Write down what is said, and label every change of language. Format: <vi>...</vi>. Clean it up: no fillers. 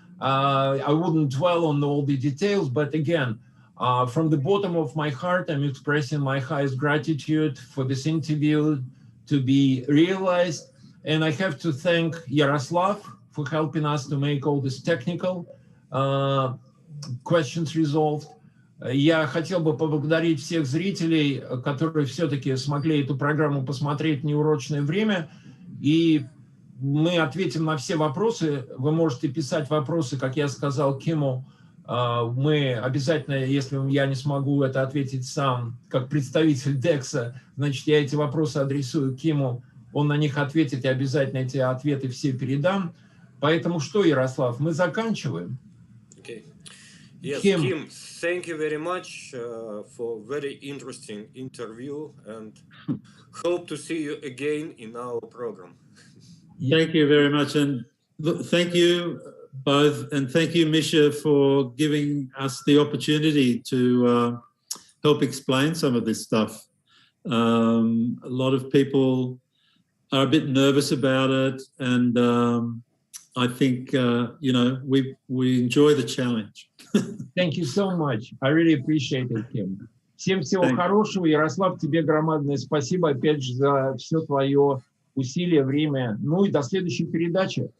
<en>I wouldn't dwell on all the details, but again, from the bottom of my heart, I'm expressing my highest gratitude for this interview to be realized. And I have to thank Yaroslav for helping us to make all this technical questions resolved.</en> <ru>Я хотел бы поблагодарить всех зрителей, которые все-таки смогли эту программу посмотреть в неурочное время. И мы ответим на все вопросы. Вы можете писать вопросы, как я сказал Киму. Мы обязательно, если я не смогу это ответить сам, как представитель DEQX, значит, я эти вопросы адресую Киму. Он на них ответит, и обязательно эти ответы все передам. Поэтому что, Ярослав, мы заканчиваем.</ru> <en>Okay. Yes, Kim, thank you very much for very interesting interview, and hope to see you again in our program. Thank you very much, and thank you both, and thank you, Misha, for giving us the opportunity to help explain some of this stuff. A lot of people are a bit nervous about it, and I think you know, we enjoy the challenge. Thank you so much. I really appreciate it, Kim.</en> <ru>Всем всего хорошего. Ярослав, тебе громадное спасибо опять же за все твое усилие, время. Ну и до следующей передачи.</ru>